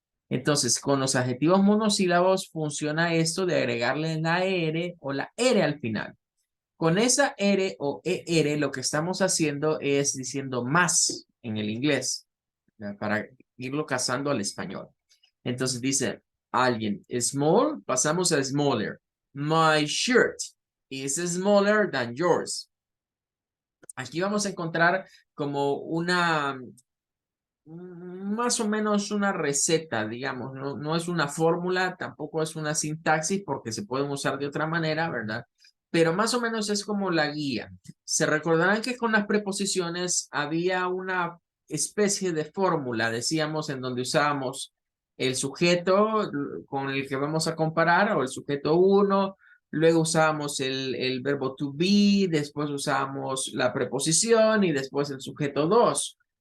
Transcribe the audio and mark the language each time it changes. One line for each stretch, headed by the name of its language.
Spanish: Entonces, con los adjetivos monosílabos funciona esto de agregarle la R o la R al final. Con esa R o ER lo que estamos haciendo es diciendo más en el inglés, para irlo casando al español. Entonces dice alguien, small, pasamos a smaller.
English: My shirt is smaller than yours.
Spanish: Aquí vamos a encontrar como más o menos una receta, digamos, no es una fórmula, tampoco es una sintaxis porque se pueden usar de otra manera, ¿verdad? Pero más o menos es como la guía. Se recordarán que con las preposiciones había una especie de fórmula, decíamos, en donde usábamos el sujeto con el que vamos a comparar, o el sujeto uno, luego usábamos el verbo to be, después usábamos la preposición y después el sujeto dos.